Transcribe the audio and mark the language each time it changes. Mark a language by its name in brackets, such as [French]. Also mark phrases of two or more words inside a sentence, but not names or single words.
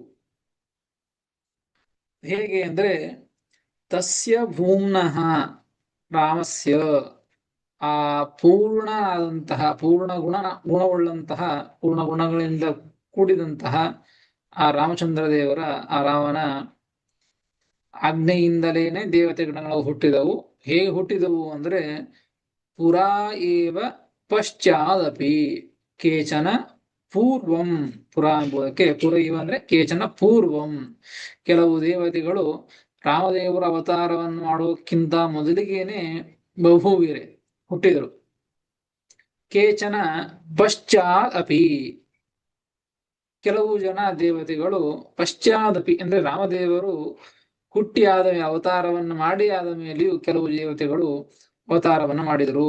[Kannada] ಹೇಗೆ ಅಂದ್ರೆ [Sanskrit] ತಸ್ಯ ಭೂಮ್ನಃ ರಾಮಸ್ಯ, [Kannada] ಆ ಪೂರ್ಣ ಆದಂತಹ ಗುಣವುಳ್ಳಂತಹ ಪೂರ್ಣ ಗುಣಗಳಿಂದ ಕೂಡಿದಂತಹ ಆ ರಾಮಚಂದ್ರ ದೇವರ, ಆ ರಾಮನ ಆಜ್ಞೆಯಿಂದಲೇನೆ ದೇವತೆಗಳು ಹುಟ್ಟಿದವು. ಹೇಗೆ ಹುಟ್ಟಿದವು ಅಂದ್ರೆ [Sanskrit] ಪುರಾ ಏವ ಪಶ್ಚಾದಪಿ ಕೇಚನ ಪೂರ್ವಂ, [Kannada] ಪುರ ಎಂಬುದಕ್ಕೆ [Sanskrit] ಪುರ ಇವ [Kannada] ಅಂದ್ರೆ [Sanskrit] ಕೇಚನ ಪೂರ್ವಂ, [Kannada] ಕೆಲವು ದೇವತೆಗಳು ರಾಮದೇವರ ಅವತಾರವನ್ನು ಮಾಡೋಕ್ಕಿಂತ ಮೊದಲಿಗೇನೆ ಬಹುವೀರೆ ಹುಟ್ಟಿದರು. [Sanskrit] ಕೇಚನ ಪಶ್ಚಾದಪಿ, [Kannada] ಕೆಲವು ಜನ ದೇವತೆಗಳು ಪಶ್ಚಾದಪಿ ಅಂದ್ರೆ ರಾಮದೇವರು ಹುಟ್ಟಿ ಆದ ಅವತಾರವನ್ನು ಮಾಡಿ ಆದ ಮೇಲೆಯೂ ಕೆಲವು ದೇವತೆಗಳು ಅವತಾರವನ್ನು ಮಾಡಿದರು.